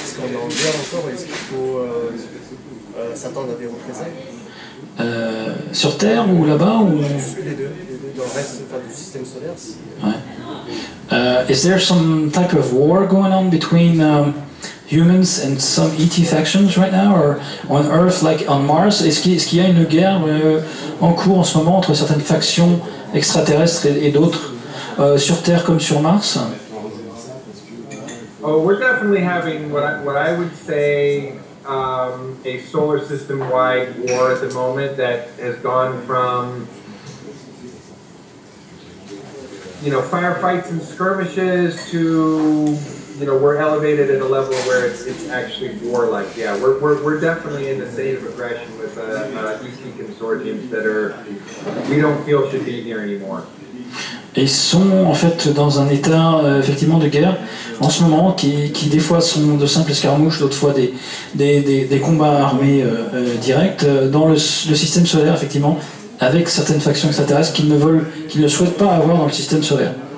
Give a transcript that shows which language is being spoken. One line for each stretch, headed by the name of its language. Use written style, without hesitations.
French: Est-ce qu'on est en guerre encore ou est-ce qu'il faut s'attendre à des représailles? Sur Terre ou là-bas ou... Les deux, dans le reste du système solaire. Ouais.
English: Is there some type of war going on between humans and some ET factions right now, or on Earth like on Mars?
French: Est-ce qu'il y a une guerre en cours en ce moment entre certaines factions extraterrestres et d'autres sur Terre comme sur Mars?
English: Oh, we're definitely having what I would say a solar system-wide war at the moment that has gone from firefights and skirmishes to we're elevated at a level where it's actually warlike. Yeah, we're definitely in the state of aggression with ET consortiums that we don't feel should be here anymore.
French: Et ils sont en fait dans un état effectivement de guerre en ce moment qui des fois sont de simples escarmouches, d'autres fois des combats armés directs dans le système solaire effectivement, avec certaines factions extraterrestres qu'ils ne souhaitent pas avoir dans le système solaire.